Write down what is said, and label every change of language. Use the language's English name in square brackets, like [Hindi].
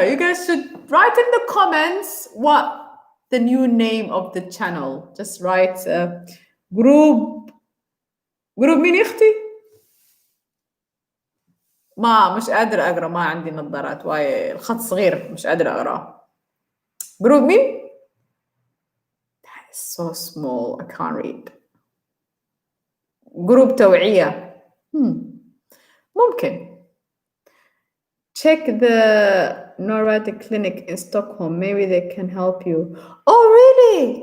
[English] You guys should write in the comments what the new name of the channel. Just write group [Arabic] مين اختي؟ مش قادرة اقرا ما عندي نظارات واي الخط صغير مش قادرة اقراه. جروب مين؟ [English] That is so small I can't read. [Arabic] جروب توعية. ممكن. [English] Check the neurotic clinic in Stockholm. Maybe they can help you. Oh, really?